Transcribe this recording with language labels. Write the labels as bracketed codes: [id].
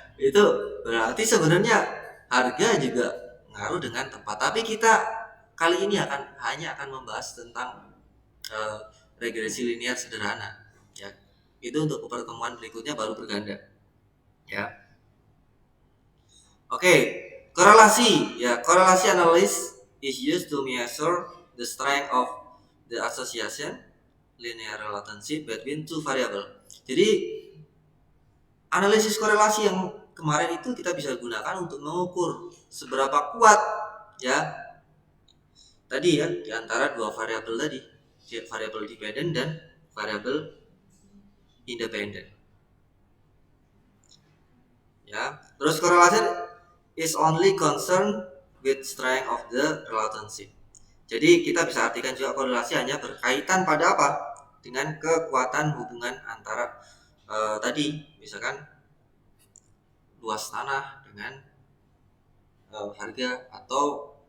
[id] Itu berarti sebenarnya harga juga ngaruh dengan tempat. Tapi kita kali ini hanya akan membahas tentang regresi linear sederhana. Ya. Itu untuk pertemuan berikutnya baru berganda. Ya. Oke, korelasi. [en] Ya, korelasi analysis is used to measure the strength of the association linear relationship between two variable. [id] Jadi analisis korelasi yang kemarin itu kita bisa gunakan untuk mengukur seberapa kuat ya tadi ya di antara dua variabel tadi, variabel dependent dan variabel independent. Ya, terus [en] korelasi is only concerned with strength of the relationship. [id] Jadi kita bisa artikan juga korelasi hanya berkaitan pada apa? Dengan kekuatan hubungan antara tadi, misalkan luas tanah dengan harga atau